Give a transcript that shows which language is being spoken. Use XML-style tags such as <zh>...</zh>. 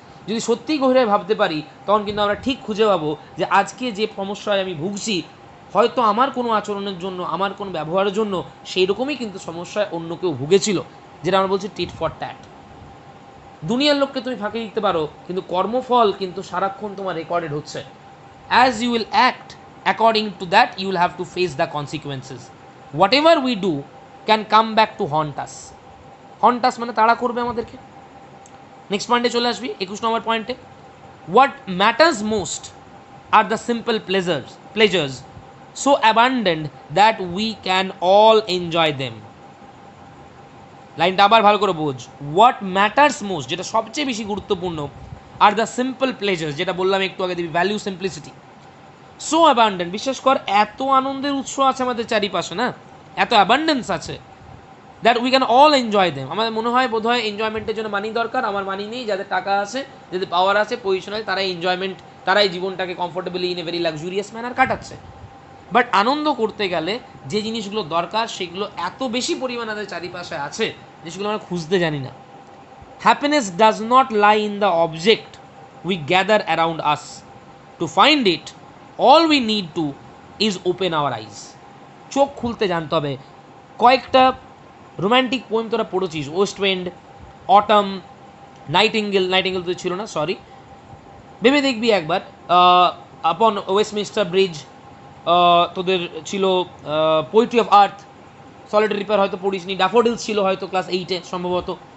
<bn>যদি সত্যিই গভীরে ভাবতে পারি, তখন কিন্তু আমরা ঠিক খুঁজে পাবো যে আজকে যে সমস্যায় আমি ভুগছি, হয়তো আমার কোনো আচরণের জন্য, আমার কোনো ব্যবহারের জন্য সেই রকমই কিন্তু সমস্যায় অন্য কেউ ভুগেছিল, যেটা আমরা বলছি টিট ফর ট্যাট। দুনিয়ার লোককে তুমি ফাঁকি দিতে পারো, কিন্তু কর্মফল কিন্তু সারাক্ষণ তোমার রেকর্ডেড হচ্ছে।</bn> <en>As you will act according to that you will have to face the consequences. Whatever we do can come back to haunt us</en> <bn>মানে তাড়া করবে আমাদেরকে। নেক্সট পয়েন্টে চলে আসবি, 21 নম্বর পয়েন্টে।</bn> <en>what matters most are the simple pleasures so abundant that we can all enjoy them.</en> <bn>লাইনটা আবার ভালো করে বোঝ।</bn> <en>what matters most,</en> <bn>যেটা সবচেয়ে বেশি গুরুত্বপূর্ণ,</bn> <en>are the simple pleasures,</en> <bn>যেটা বললাম একটু আগে, দিবি ভ্যালু সিম্পলিসিটি।</bn> <en>so abundant,</en> <bn>বিশ্বাস কর এত আনন্দের উৎস আছে আমাদের চারিপাশে, না এত অ্যাবান্ডেন্স আছে,</bn> <en>That we can all enjoy them.</en> <bn>আমাদের মনে হয় বোধ হয় এনজয়মেন্টের জন্য মানি দরকার, আমার মানি নেই। যাদের টাকা আছে, যাদের পাওয়ার আছে, পজিশনাল, তারাই জীবনটাকে comfortably</bn> <en>in a very luxurious manner</en> <bn>কাটাচ্ছে। বাট আনন্দ করতে গেলে যে জিনিসগুলো দরকার সেগুলো এত বেশি পরিমাণ আমাদের চারিপাশে আছে, যেগুলো আমরা খুঁজতে জানি না।</bn> <en>Happiness does not lie in the object we gather around us. To find it all we need to is open our eyes.</en> <bn>চোখ খুলতে জানতে হবে। কয়েকটা রোম্যান্টিক পোয়েম তোরা পড়েছিস, ওয়েস্ট উইন্ড, অটম, নাইটিঙ্গেল তো ছিল না, সরি, ভেবে দেখবি একবার, আপন ওয়েস্টমিনস্টার ব্রিজ, তোদের ছিল poetry of earth, solitary reaper হয়তো পড়িসনি, ড্যাফোডিলস ছিল হয়তো ক্লাস 8-এ সম্ভবত।</bn>